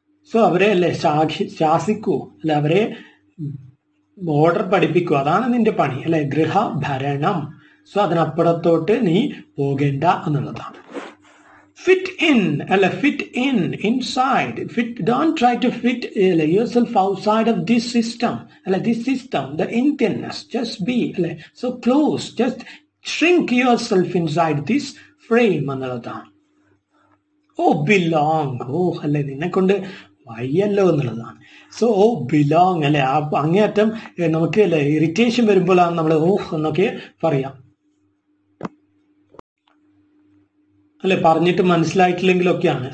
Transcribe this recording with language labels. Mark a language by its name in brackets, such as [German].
[Malayalam] So അവരെ അല്ലെ ശാസിക്കൂ അല്ലെ, അവരെ ഓർഡർ പഠിപ്പിക്കൂ, അതാണ് നിന്റെ പണി അല്ലെ, ഗൃഹഭരണം. സോ അതിനപ്പുറത്തോട്ട് നീ പോകേണ്ട എന്നുള്ളതാണ്. [English] Fit in അല്ല, fit in inside. Fit, don't try to fit yourself outside of this system. അല്ലെ, this system, the Indianness, just be അല്ലെ, so close, just shrink yourself inside this frame എന്നുള്ളതാണ്. [Malayalam] ബിലോങ്, അല്ലെ നിന്നെ കൊണ്ട് വയ്യല്ലോ എന്നുള്ളതാണ്. സോ ബിലോങ് അല്ലെ, അങ്ങേയറ്റം നമുക്ക് അല്ലെ ഇറിറ്റേഷൻ വരുമ്പോഴാണ് നമ്മൾ എന്നൊക്കെ പറയാം അല്ലെ, പറഞ്ഞിട്ട് മനസ്സിലായിട്ടില്ലെങ്കിലൊക്കെയാണ്.